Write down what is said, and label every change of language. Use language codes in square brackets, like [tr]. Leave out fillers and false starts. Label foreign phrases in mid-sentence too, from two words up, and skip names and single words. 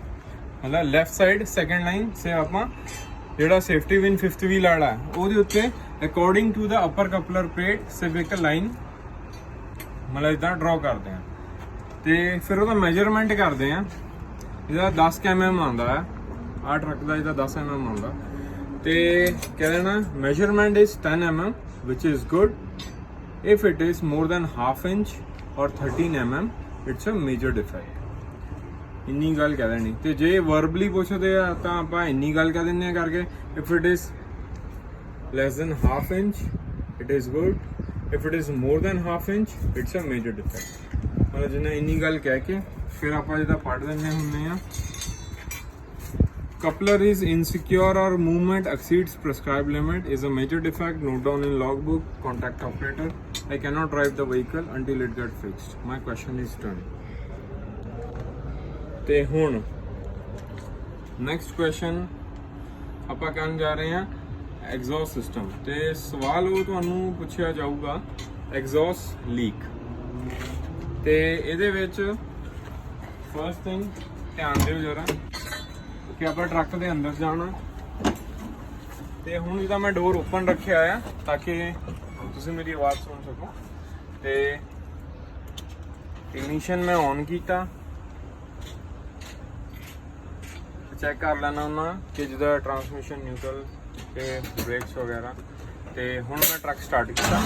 [pa] ਮਤਲਬ [en] left side second line [pa] ਸੇ ਆਪਾਂ ਜਿਹੜਾ [en] safety win fifth wheel [pa] ਵਾਲਾ ਉਹਦੇ ਉੱਤੇ [en] according to the upper coupler plate [pa] ਸਿਰਫ ਇੱਕ ਲਾਈਨ ਮਤਲਬ ਇਦਾਂ ਡਰਾ ਕਰਦੇ ਆ ਤੇ ਫਿਰ ਉਹਦਾ ਮੈਜ਼ਰਮੈਂਟ ਕਰਦੇ ਆ। ਇਹਦਾ 10 mm ਆਉਂਦਾ ਹੈ, ਆਹ ਟਰੱਕ ਦਾ ਇਹਦਾ 10 mm ਆਉਂਦਾ ਤੇ ਕਹਿੰਦੇ ਨਾ [en] measurement is 10 mm which is good. If it is more than half inch or 13 mm it's a major defect. [pa] ਇੰਨੀ ਗੱਲ ਕਹਿ ਦੇਣੀ ਤੇ ਜੇ ਵਰਬਲੀ ਪੁੱਛਦੇ ਆ ਤਾਂ ਆਪਾਂ ਇੰਨੀ ਗੱਲ ਕਹਿ ਦਿੰਦੇ ਆ ਕਰਕੇ [en] if it is less than half inch it is good, if it is more than half inch it's a major defect. [pa] ਮਤਲਬ ਜਿੰਨਾ ਇੰਨੀ ਗੱਲ ਕਹਿ ਕੇ ਫਿਰ ਆਪਾਂ ਜਿਹਦਾ ਪੜ੍ਹ ਦਿੰਦੇ ਹੁੰਦੇ ਆ [en] coupler is insecure or movement exceeds prescribed limit is a major defect. Note down in logbook. Contact operator. I cannot drive the vehicle until it gets fixed. My question is done. [pa] ਤੇ ਹੁਣ [en] next question [pa] ਆਪਾਂ ਕਰਨ ਜਾ ਰਹੇ ਹਾਂ [en] exhaust system [pa] ਤੇ ਸਵਾਲ ਉਹ ਤੁਹਾਨੂੰ ਪੁੱਛਿਆ ਜਾਊਗਾ [en] exhaust leak [pa] ਤੇ ਇਹਦੇ ਵਿੱਚ [en] first thing [pa] ਧਿਆਨ ਦਿਓ ਜਰਾ ਕਿ ਆਪਾਂ ਟਰੱਕ ਦੇ ਅੰਦਰ ਜਾਣਾ ਤੇ ਹੁਣ ਇਹਦਾ ਮੈਂ [en] door open [pa] ਰੱਖਿਆ ਆ ਤਾਂ ਕਿ ਤੁਸੀਂ ਮੇਰੀ ਆਵਾਜ਼ ਸੁਣ ਸਕੋ ਤੇ ਇਗਨੀਸ਼ਨ ਮੈਂ ਔਨ ਕੀਤਾ ਚੈੱਕ ਕਰ ਲੈਣਾ ਉਹਨਾਂ ਕਿ ਜਿਹਦਾ [en] transmission neutral [pa] ਤੇ ਬ੍ਰੇਕਸ ਵਗੈਰਾ ਤੇ ਹੁਣ ਮੈਂ [en] truck start [pa] ਕੀਤਾ।